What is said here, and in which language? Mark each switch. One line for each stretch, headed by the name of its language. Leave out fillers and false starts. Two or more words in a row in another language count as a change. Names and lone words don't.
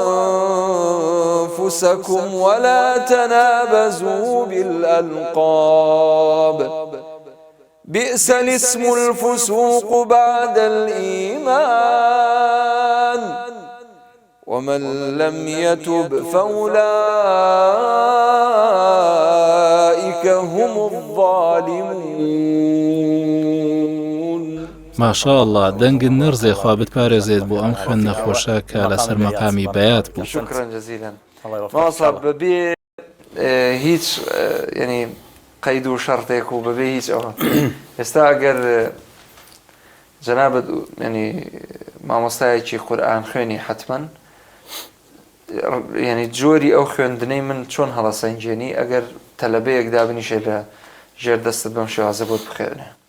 Arabic: أنفسكم ولا تنابزوا بالألقاب بئس الاسم الفسوق بعد الإيمان ومن لم يتب فأولئك هم الظالمون. ماشاء الله
Central Kurdish: دەنگن نەرزێ خوا بتپارێزێت بۆ ئەم خوێن نەخۆشە کە لەسەر مەقامی بەیات بوو.
Arabic: شكرا جزيلا.
Central Kurdish: ماوەسا بەبێ هیچ ینی قەید و شەرتێک و بەبێ هیچ ئەوە ئێستا ئەگەر جەنابەت ینی مامۆستایەکی قورئان خوێنی حتمما ینی جۆری ئەو خوێندنەی من چۆن هەڵەسەنجێنی ئەگەر تەلەبەیەک دابنیشێ لە ژێر دەستت بەم شێوازە بۆت بخێنێ؟